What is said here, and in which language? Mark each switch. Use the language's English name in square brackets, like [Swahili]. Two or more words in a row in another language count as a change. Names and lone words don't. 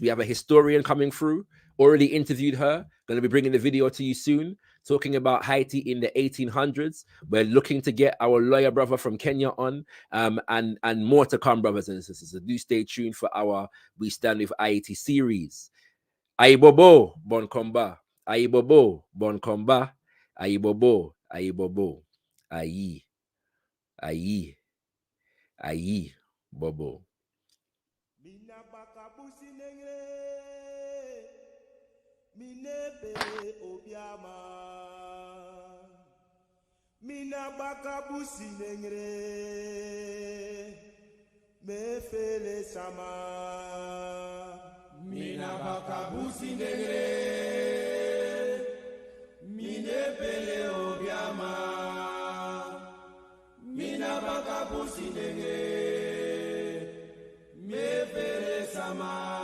[English] We have a historian coming through. Already interviewed her. Going to be bringing the video to you soon, talking about Haiti in the 1800s. We're looking to get our lawyer brother from Kenya on, and more to come, brothers and sisters. So do stay tuned for our We Stand With AYITI series. [Haitian Creole] Ayibobo, bon combat. Ayibobo, bon combat. Ayibobo, ayibobo. Ayi, ayi, ayi, bobo. Minebe obiama Mina bakabusi nengre Mefele sama Mina bakabusi nengre Minebele obiama Mina bakabusi nengre Mefele sama